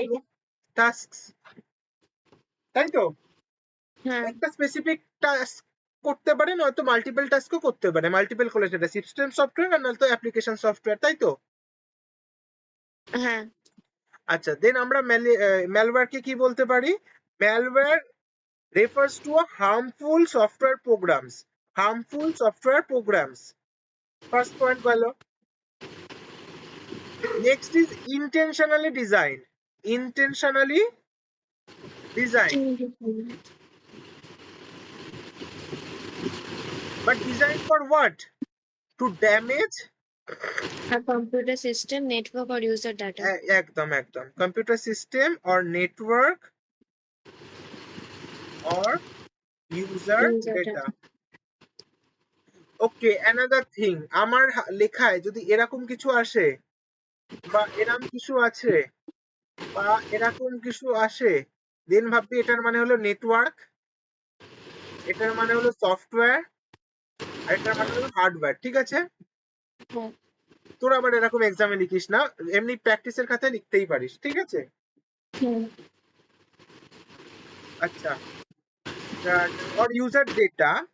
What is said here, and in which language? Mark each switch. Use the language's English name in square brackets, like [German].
[Bangla] পড়বো টাস্কস, তাই তো? হ্যাঁ একটা স্পেসিফিক টাস্ক করতে পারে, নয়তো মাল্টিপল টাস্কও করতে পারে। মাল্টিপল হলে সেটা সিস্টেম সফটওয়্যার আর নয়তো অ্যাপ্লিকেশন সফটওয়্যার, তাই তো? হ্যাঁ আচ্ছা, দেন আমরা ম্যালওয়্যারকে কি বলতে পারি? [English] Malware refers to a harmful software programs. Harmful software programs. First point [Bangla] গেল। [English] Next is intentionally designed. Intentionally designed. But designed for what? To damage a computer system, network or user data. একদম computer system or network or user User data. data. Okay, another thing, [Bangla] আমার লেখায় যদি এরকম কিছু আসে বা এরকম কিছু আছে বা এরকম কিছু আসে, দেন ভাববি এটার মানে হলো নেটওয়ার্ক, এটার মানে হলো সফটওয়্যার, আর এটার মানে হলো হার্ডওয়্যার, ঠিক আছে? হ্যাঁ তোর আবার এরকম এক্সামে লিখিস না, এমনি প্র্যাকটিসের খাতায় লিখতেই পারিস, ঠিক আছে? হুম [English] আচ্ছা, or user data।